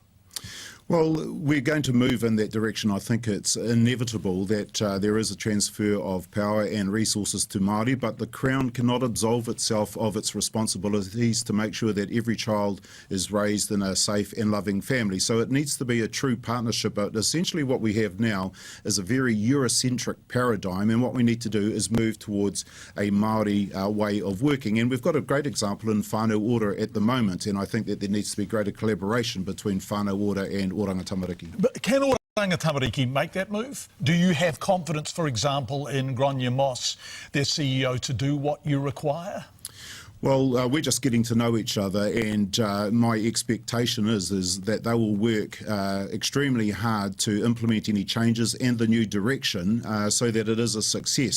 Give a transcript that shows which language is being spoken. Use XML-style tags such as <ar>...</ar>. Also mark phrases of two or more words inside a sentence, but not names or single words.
<en>Well, we're going to move in that direction. I think it's inevitable that there is a transfer of power and resources to Māori, but the Crown cannot absolve itself of its responsibilities to make sure that every child is raised in a safe and loving family. So it needs to be a true partnership, but essentially what we have now is a very Eurocentric paradigm, and what we need to do is move towards a Māori way of working. And we've got a great example in whānau ora at the moment, and I think that there needs to be greater collaboration between whānau ora and Oranga Tamariki. But can Oranga Tamariki make that move? Do you have confidence, for example, in Grania Moss, their CEO, to do what you require? Well, we're just getting to know each other, and my expectation is that they will work extremely hard to implement any changes and the new direction so that it is a success.</en>